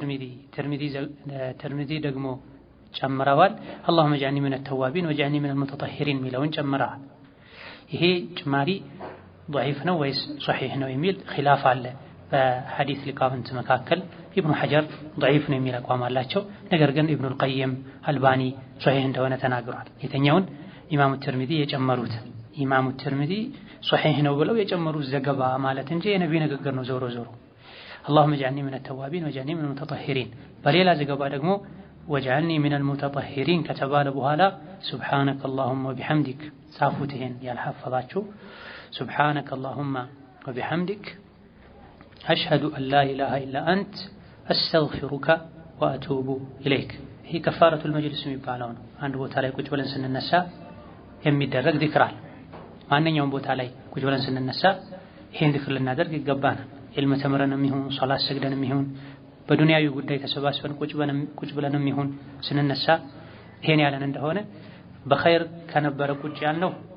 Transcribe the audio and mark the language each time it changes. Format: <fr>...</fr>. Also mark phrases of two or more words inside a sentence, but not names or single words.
<am>ትርሚዚ ደግሞ ጨምረዋል።</am> <ar>اللهم اجعلني من التوابين واجعلني من المتطهرين</ar> <am>ሚለውን ጨምረዋል። ይሄ ጭማሪ ضعيف ነው ወይስ ሶሒህ ነው የሚል ኺላፍ አለ በሐዲስ ሊቃውንት መካከል። ኢብኑ ሐጀር ضعيف ነው የሚል አቋም አላቸው። ነገር ግን ኢብኑል ቀይም አልባኒ ሶሒህ እንደሆነ ተናግሯል። የተኛውን ኢማሙ ትርሚዚ የጨመሩት ኢማሙ ትርሚዚ ሶሒህ ነው ብለው የጨመሩት ዘገባ ማለት እንጂ የነቢ ንግግር ነው። ዞሮ ዞሮ</am> <ar>اللهم اجعلني من التوابين واجعلني من المتطهرين</ar> <am>በሌላ ዘገባ ደግሞ</am> <ar>واجعلني من المتطهرين</ar> <am>ከተባለ በኋላ</am> <ar>سبحانك اللهم وبحمدك ጻፉትህን</ar> <am>ያልሐፈዛችሁ</am> <ar>سبحانك اللهم وبحمدك أشهد أن لا إله إلا أنت أستغفرك وأتوب إليك</ar> <am>ይሄ</am> <ar>كفارة المجلس</ar> <am>የሚባለው ነው። አንድ ቦታ ላይ ቁጭ ብለን ስንነሳ የሚደረግ ዚክር አለ። ማንኛውም ቦታ ላይ ቁጭ ብለን ስንነሳ ይሄን ዚክር ልናደርግ ይገባናል። ኢልም ተምረንም ይሁን ሶላት ሰግደንም ይሁን በዱንያዊ ጉዳይ ተሰባስበን ቁጭ ብለንም ይሁን ስንነሳ ይሄን ያለን እንደሆነ በኸይር ከነበረ ቁጭ ያልነው</am>